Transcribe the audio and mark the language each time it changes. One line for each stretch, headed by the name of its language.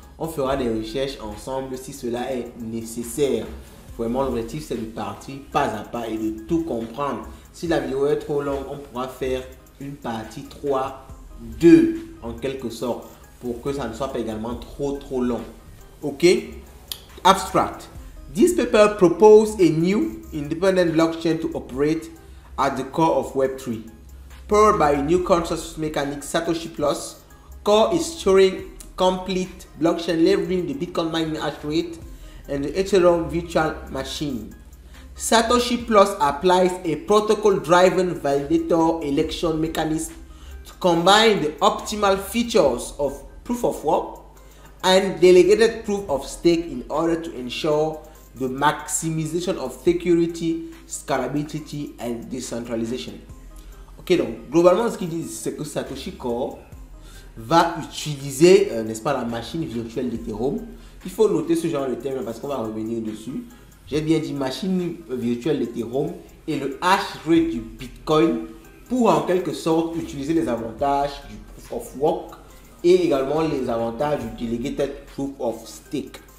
French: On fera des recherches ensemble si cela est nécessaire. Vraiment, l'objectif c'est de partir pas à pas et de tout comprendre. Si la vidéo est trop longue, on pourra faire une partie 3, 2 en quelque sorte pour que ça ne soit pas également trop long.
English: Ok? Abstract. This paper proposes a new independent blockchain to operate at the core of Web3. Powered by a new consensus mechanic Satoshi Plus, Core is storing complete blockchain leveraging the Bitcoin mining hash rate and the Ethereum virtual machine. Satoshi Plus applies a protocol-driven validator election mechanism to combine the optimal features of proof of work and delegated proof of stake in order to ensure the maximization of security, scalability and decentralization.
French: Ok, donc globalement ce qu'ils disent c'est que Satoshi Core va utiliser, n'est-ce pas, la machine virtuelle d'Ethereum. Il faut noter ce genre de terme parce qu'on va revenir dessus. J'ai bien dit machine virtuelle d'Ethereum et le hash rate du Bitcoin pour en quelque sorte utiliser les avantages du proof of work et également les avantages du delegated proof of stake.